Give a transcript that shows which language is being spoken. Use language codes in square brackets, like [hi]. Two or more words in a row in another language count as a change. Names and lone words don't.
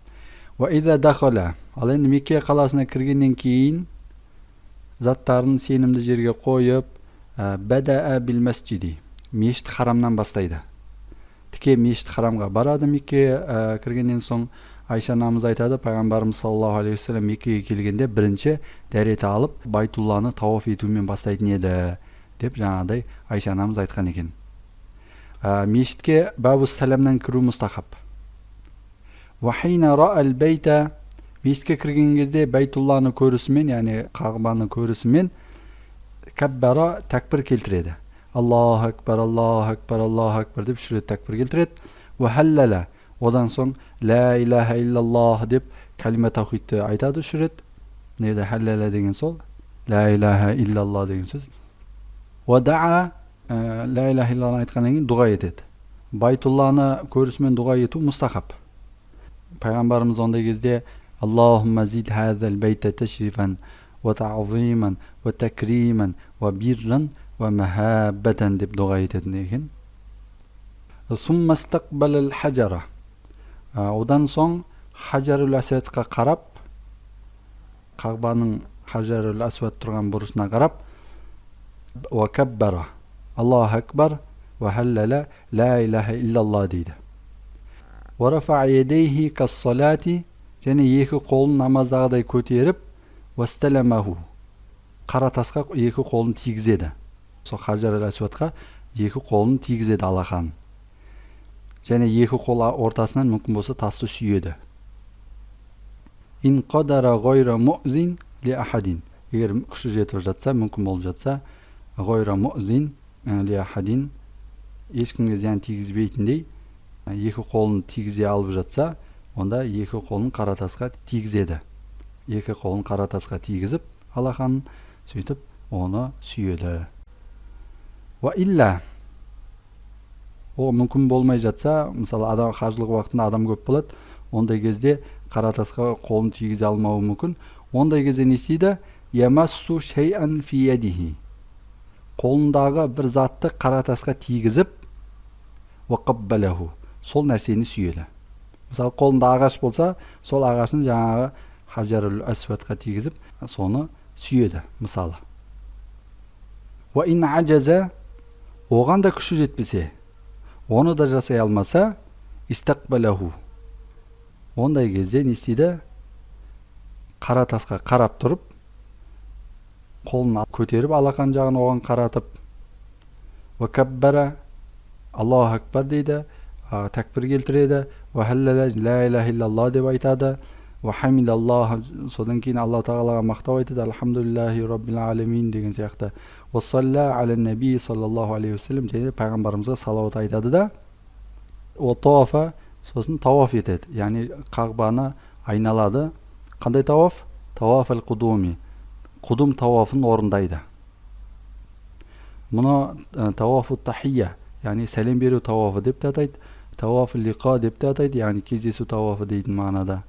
[kk] Ал енді Мекке қаласына кіргеннен кейін заттарын сенімді жерге қойып, [ar] بدأ بالمسجد, [kk] мешіт харамнан бастайды. Тіке мешіт харамға барады. Мекке кіргеннен соң Айша анамыз айтады, пайғамбарымыз [ar] صلى الله عليه وسلم [kk] Меккеге келгенде бірінші дәрет алып Байтулланы тауаф етумен бастайтын еді деп жаңағыдай Айша анамыз айтқан екен. Мешітке бабу сәлемнен кіру мұстахаб. [ar] وحين رأى البيت, [kk] мешітке кірген кезде Байтулланы көрісімен, яғни Қағбаны көрісімен каббара, тәкбір келтіреді. [ar] الله أكبر الله أكبر الله أكبر [kk] деп үш рет тәкбір келтіреді. Вахаллала, одан соң [ar] لا إله إلا الله [kk] деп кәлима таухидті айтады үш рет. Неде халлала деген сол, [ar] لا إله إلا الله [kk] деген сөз. Вада'a, [ar] لا إله إلا الله [kk] айтқаннан кейін дұға етеді. Байтулланы көрісімен дұға ету мұстахаб. Пайғамбарымыз ондай кезде [ar] اللهم زد هذا البيت تشريفا وتعظيما وتكريما وبرا ومحبة [kk] деп дұға ететін екен. [ar] ثم استقبل الحجر, [kk] одан соң Хажарул Асвадқа қарап, Қағбаның Хажарул Асвад тұрған бұрышына қарап, [ar] وكبر الله أكبر وهلل لا إله إلا الله дейді. ورفع يديه كالصلاة, [kk] және екі қолын намаздағыдай көтеріп, [ar] واستلمه, [kk] қара тасқа екі қолын тигізеді. Сол Хажарул Асвадқа екі қолын тигізеді алақан. Және екі қол ортасынан мүмкін болса тасты сүйеді. [ar] إن قدر غير مؤذ لأحد, [kk] егер күші жетіп жатса, мүмкін болып жатса, [ar] غير مؤذ لأحد, [kk] ешкімге зиян тигізбейтіндей екі қолын тигізе алып жатса, онда екі қолын қара тасқа тигізеді. Екі қолын қара тасқа тигізіп алақанын, сөйтіп оны сүйеді. [ar] وإلا, [kk] о мүмкін болмай жатса, мысалы адам қажылық уақытында адам көп болады, ондай кезде қара тасқа қолын тигізе алмауы мүмкін. Ондай кезде не істейді? [ar] يمس شيئا في يده, [kk] қолындағы бір затты қара тасқа тигізіп, вақаббалаху, сол нәрсені сүйеді. Мысалы қолында ағаш болса, сол ағашын жаңағы Хажарул Асвадқа тигізіп, соны сүйеді мысалы. [ar] وإن عجز, [kk] оған да күші жетпесе, оны да жасай алмаса, истақбалаху, ондай кезде не істейді? Қара тасқа қарап тұрып, қолын көтеріп алақан жағын оған қаратып, [ar] وكبر, الله أكبر [kk] дейді, тәкбір келтіреді, [ar] وهلل, لا إله إلا الله [kk] деп айтады, [ar] وحمد الله, [kk] содан кейін Алла тағалаға мақтау айтады, [ar] الحمد لله رب العالمين [kk] деген сияқты. [ar] وصلى على النبي صلى الله عليه وسلم, [kk] және пайғамбарымызға салауат айтады да, [ar] وطاف, [kk] сосын тауаф етеді. Яғни Қағбаны айналады. Қандай тауаф? [ar] طواف القدوم, [kk] құдум тауафын орындайды. Мұны [ar] طواف التحية, [kk] яғни сәлем беру тауафы деп те атайды, [ar] طواف اللقاء [kk] деп те атайды, яғни кездесу тауафы дейтін мағынада.